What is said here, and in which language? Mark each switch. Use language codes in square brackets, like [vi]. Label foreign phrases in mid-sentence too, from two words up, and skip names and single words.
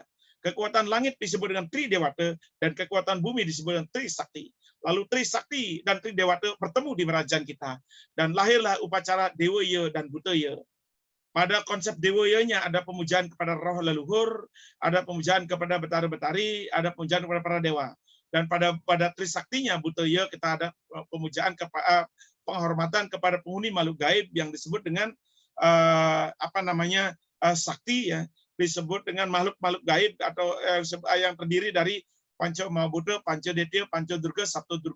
[id] Kekuatan langit disebut dengan Tri Dewata, dan kekuatan bumi disebut dengan Tri Sakti. Lalu Tri Sakti dan Tri Dewata bertemu di kerajaan kita, dan lahirlah upacara Dewaya dan Butaya. Pada konsep Dewayanya ada pemujaan kepada roh leluhur, ada pemujaan kepada betara-betari, ada pemujaan kepada para dewa. Dan pada Tri Saktinya Butaya kita ada pemujaan kepada penghormatan kepada penghuni makhluk gaib yang disebut dengan sakti, ya, disebut dengan makhluk-makhluk gaib atau yang terdiri dari Panca Mahabhuta, Panca Detya, Panca Durga, Sabto Durga.